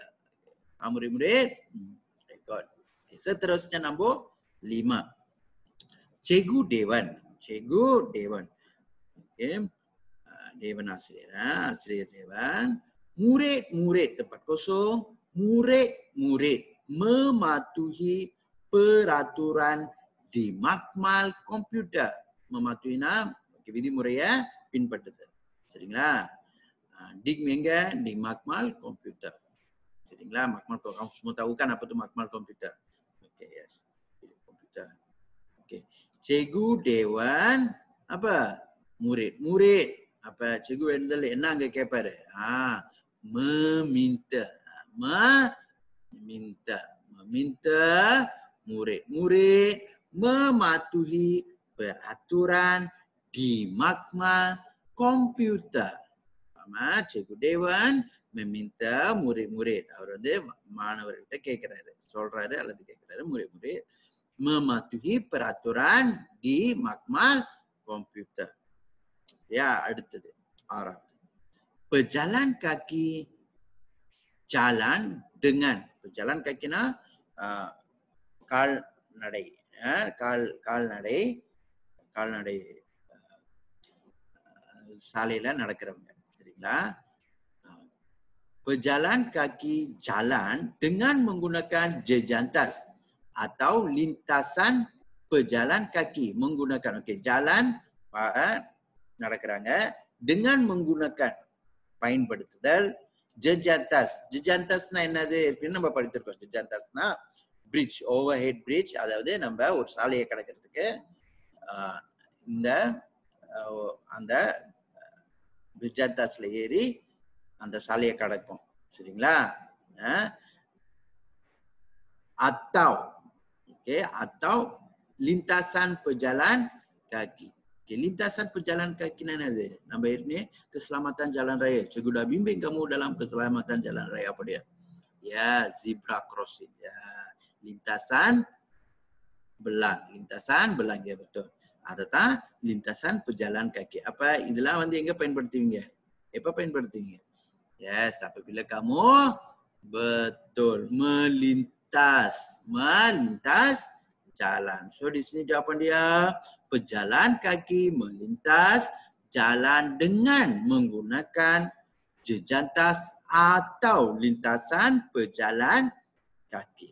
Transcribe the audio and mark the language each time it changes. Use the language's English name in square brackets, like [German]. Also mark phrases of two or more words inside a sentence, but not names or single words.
[Malay] Murid-murid. Seterusnya nombor 5. Cikgu Dewan. Okay. Dewan Asriya Dewan. Murid-murid tempat kosong. Murid-murid mematuhi peraturan di makmal komputer. [Tamil] Mematuhiனா விதிமுறையை பின்பற்றுதல். சரிங்களா? Dig எங்க? [Malay] di makmal komputer. [Tamil] சரிங்களா? [Malay] makmal kamu semua tahu kan apa tu makmal komputer? Okay, yes. Komputer. Okay. Cikgu Dewan apa? Murid apa? [Tamil] Cikgu எழுதல் என்ன அங்க கேட்பாரு? [Malay] meminta murid-murid mematuhi peraturan di makmal komputer. Cikgu Dewan meminta murid-murid. [Tamil] அவர் வந்து மாணவர்கள்ட்ட கேட்கிறாரு, சொல்றாரு அல்லது கேட்கிறாரு, [Malay] murid-murid mematuhi peraturan di makmal komputer. [Tamil] Ya, அடுத்தது 6. [Malay] Pejalan kaki jalan dengan pejalan kakiனா [Tamil] கால்நடை கால்நடை சாலையில நடக்கிறவங்க, சரிங்களா? [Malay] Pejalan kaki jalan dengan menggunakan jejantas atau lintasan pejalan kaki menggunakan, okey, jalan நடக்கிறாங்க dengan menggunakan பயன்படுத்துதல் jejantas. [Tamil] Jejantasனா என்னது இருக்குன்னு நம்ம படித்திருக்கோம். jejantasனா [English] bridge, overhead bridge, [Tamil] அதாவது நம்ம ஒரு சாலையை கடக்கிறதுக்கு இந்த அந்த jejantasல ஏறி அந்த சாலையை கடக்கும், சரிங்களா? [Malay] Atau lintasan pejalan kaki. Okay, lintasan pejalan kaki [Tamil] என்னது? நம்ம ஏற்கனவே [Malay] keselamatan jalan raya. Cikgu dah bimbing kamu dalam keselamatan jalan raya apa dia? [English] Ya, zebra crossing. [Malay] Ya, lintasan belang ya, betul. Atau lintasan pejalan kaki. [Tamil] Apa இதெல்லாம் வந்து எங்க பயன்படுத்துவீங்க? எப்ப பயன்படுத்துவீங்க? [Malay] Yes, apabila kamu betul melintas jalan. So di sini jawapan dia pejalan kaki melintas jalan dengan menggunakan jejantas atau lintasan pejalan kaki.